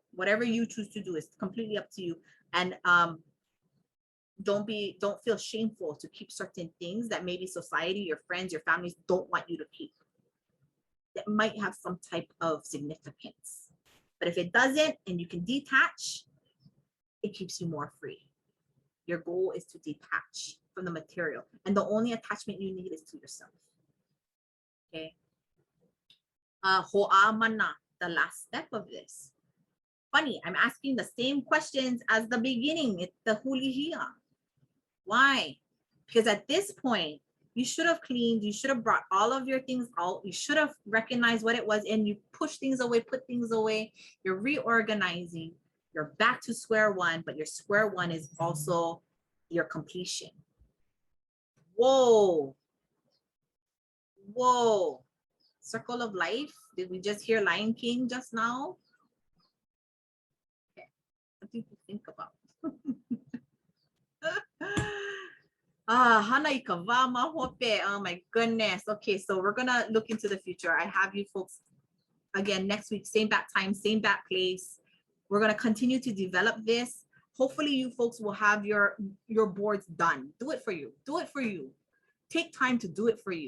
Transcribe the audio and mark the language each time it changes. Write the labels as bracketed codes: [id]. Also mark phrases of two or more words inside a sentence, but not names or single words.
[en] Whatever you choose to do is completely up to you. And don't feel shameful to keep certain things that maybe society, your friends, your families don't want you to keep. That might have some type of significance. But if it doesn't, and you can detach, it keeps you more free. Your goal is to detach from the material. And the only attachment you need is to yourself. [haw] Okay. Hoʻā Mana, [en] the last step of this. Funny, I'm asking the same questions as the beginning. It's the hulihia. Why? Because at this point, you should have cleaned, you should have brought all of your things out, you should have recognized what it was, and you push things away, put things away, you're reorganizing, you're back to square one, but your square one is also your completion. Whoa. Whoa. Circle of life. Did we just hear Lion King just now? Okay. What do you think about? [haw] Hana I ka wā ma hope. [en] Oh my goodness. Okay, so we're gonna look into the future. I have you folks again next week, same bat time, same bat place. We're gonna continue to develop this. Hopefully you folks will have your boards done. Do it for you. Do it for you. Take time to do it for you.